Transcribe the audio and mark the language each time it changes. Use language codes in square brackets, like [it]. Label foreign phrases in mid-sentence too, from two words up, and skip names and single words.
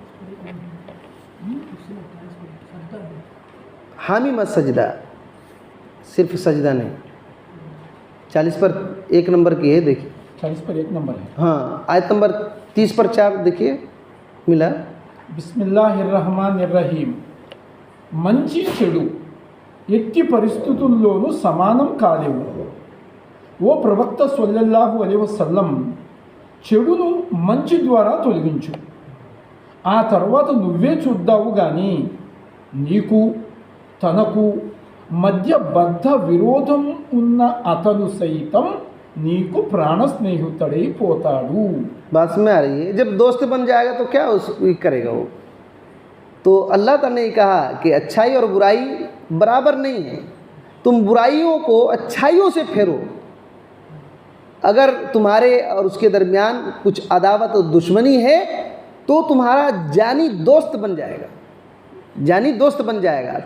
[ur] حامیم السجدہ صرف سجدہ نہیں، 40/1 نمبر کی ہے، دیکھیے 40/1 نمبر ہے۔ ہاں آیت نمبر 30/4 دیکھیے، ملا۔ [ar] بسم اللہ الرحمن الرحیم. [te] మంచి చెడు ఎట్టి పరిస్థితుల్లోనూ సమానం కాలేవు. ఓ ప్రవక్త [ar] صلى الله عليه وسلم, [te] చెడును మంచి ద్వారా తొలగించు, ఆ తర్వాత నువ్వే చూద్దావు కానీ నీకు తనకు మధ్య బద్ధ విరోధం ఉన్న అతను సైతం నీకు ప్రాణ స్నేహితుడైపోతాడు. [ur] بات میں آ رہی ہے، جب دوست بن جائے گا تو کیا اس کرے گا وہ؟ تو اللہ تعالیٰ نے کہا کہ اچھائی اور برائی برابر نہیں ہے، تم برائیوں کو اچھائیوں سے پھیرو۔ اگر تمہارے اور اس کے درمیان کچھ عداوت و دشمنی ہے تو تمہارا جانی دوست بن جائے گا، جانی دوست بن جائے گا۔